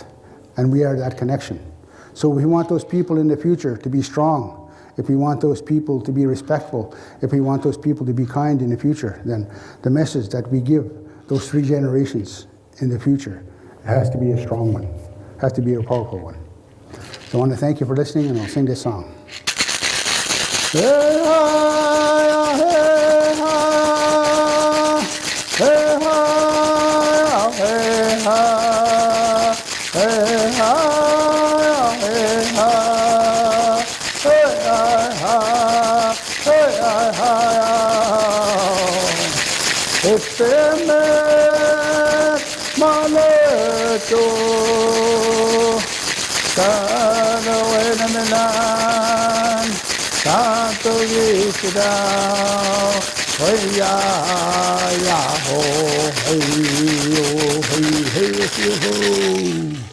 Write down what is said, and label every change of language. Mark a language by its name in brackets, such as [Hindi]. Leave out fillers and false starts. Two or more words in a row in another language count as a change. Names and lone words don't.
[English] And we are that connection. So we want those people in the future to be strong. If we want those people to be respectful, if we want those people to be kind in the future, then the message that we give those 3 generations in the future has to be a strong one, has to be a powerful one. So I want to thank you for listening, and I'll sing this song. Hey, hi, hey, hi, hey, hi, hey, hi, hey, hi, hey, hi. Estemet maleto Sana wena milan Santo yisdao Hey ya ya ho Hey yo hey hey ho.